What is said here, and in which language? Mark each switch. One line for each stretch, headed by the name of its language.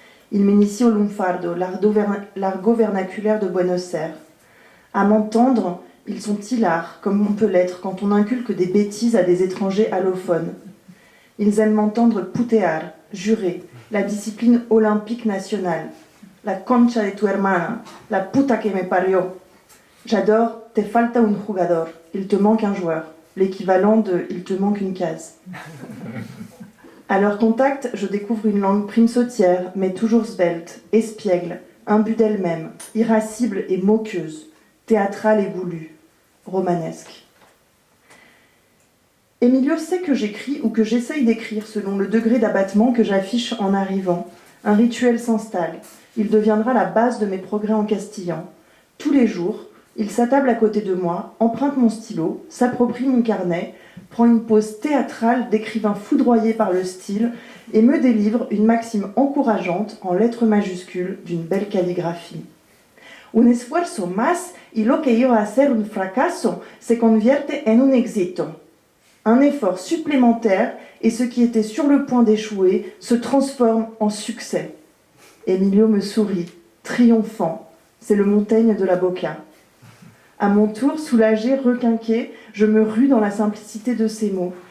French: Il m'initie au lunfardo, l'argot vernaculaire de Buenos Aires. À m'entendre, ils sont hilars, comme on peut l'être quand on inculque des bêtises à des étrangers allophones. Ils aiment m'entendre putear, jurer, la discipline olympique nationale.
Spanish: La concha de tu hermana, la puta que me parió.
French: J'adore
Spanish: te falta un jugador,
French: il te manque un joueur, l'équivalent de il te manque une case. À leur contact, je découvre une langue prime sautière, mais toujours svelte, espiègle, imbue d'elle-même, irascible et moqueuse, théâtrale et voulue, romanesque. Emilio sait que j'écris ou que j'essaye d'écrire selon le degré d'abattement que j'affiche en arrivant. Un rituel s'installe. Il deviendra la base de mes progrès en castillan. Tous les jours, il s'attable à côté de moi, emprunte mon stylo, s'approprie mon carnet, prend une pose théâtrale d'écrivain foudroyé par le style et me délivre une maxime encourageante en lettres majuscules d'une belle calligraphie.
Spanish: Un esfuerzo más y lo que iba a ser un fracaso se convierte en un éxito.
French: Un effort supplémentaire et ce qui était sur le point d'échouer se transforme en succès. Emilio me sourit, triomphant. C'est le Montaigne de la Boca. À mon tour, soulagé, requinqué, je me rue dans la simplicité de ces mots.